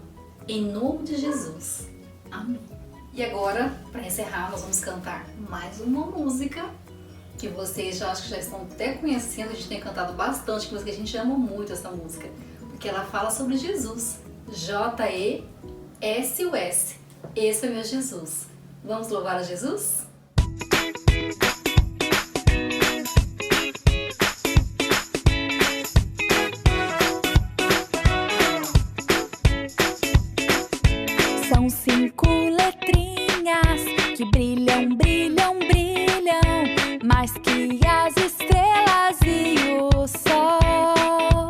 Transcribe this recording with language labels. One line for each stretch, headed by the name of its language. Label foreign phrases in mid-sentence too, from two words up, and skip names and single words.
Portuguese: Em nome de Jesus. Amém. E agora, para encerrar, nós vamos cantar mais uma música que vocês já acho que já estão até conhecendo. A gente tem cantado bastante, mas que a gente ama muito essa música, porque ela fala sobre Jesus. J-E-S-U-S. Esse é meu Jesus. Vamos louvar a Jesus? São 5 letrinhas que brilham, brilham, brilham, mais que as estrelas e o sol.